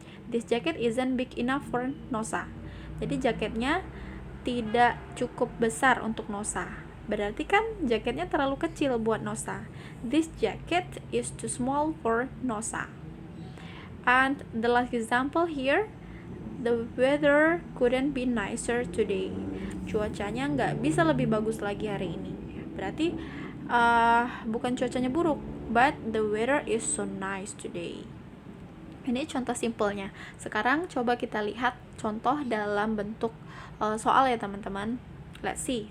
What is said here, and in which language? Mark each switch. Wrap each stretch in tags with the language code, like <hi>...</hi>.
<en>This jacket isn't big enough for Nosa.</en> <id>Jadi jaketnya tidak cukup besar untuk Nosa. Berarti kan jaketnya terlalu kecil buat Nosa.</id> <en>This jacket is too small for Nosa. And the last example here, the weather couldn't be nicer today.</en> <id>Cuacanya nggak bisa lebih bagus lagi hari ini. Berarti bukan cuacanya buruk,</id> <en>but the weather is so nice today.</en> <id>Ini contoh simpelnya. Sekarang coba kita lihat contoh dalam bentuk soal ya teman-teman.</id> <en>Let's see.</en>